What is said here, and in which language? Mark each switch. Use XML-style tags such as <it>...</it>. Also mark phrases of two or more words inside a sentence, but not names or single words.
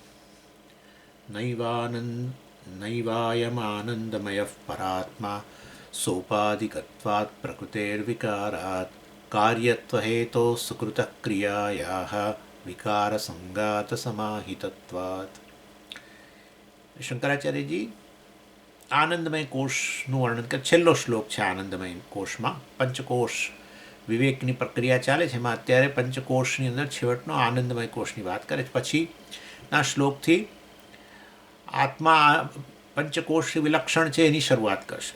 <sa>नैवायमानन्दमयः परात्मा सोपाधिकत्वात् प्रकृतेर्विकारात् कार्यत्वहेतोः सुकृतः क्रियायाः विकारसङ्गातसमाहितत्वात्।</sa> <gu>શંકરાચાર્યજી આનંદમય કોષનું વર્ણન કરે. છેલ્લો શ્લોક છે આનંદમય કોષમાં. પંચકોષ વિવેકની પ્રક્રિયા ચાલે છે એમાં અત્યારે પંચકોષની અંદર છેવટનો આનંદમય કોષની વાત કરે છે. પછીના શ્લોકથી આત્મા પંચકોષથી વિલક્ષણ છે એની શરૂઆત કરશે.</gu>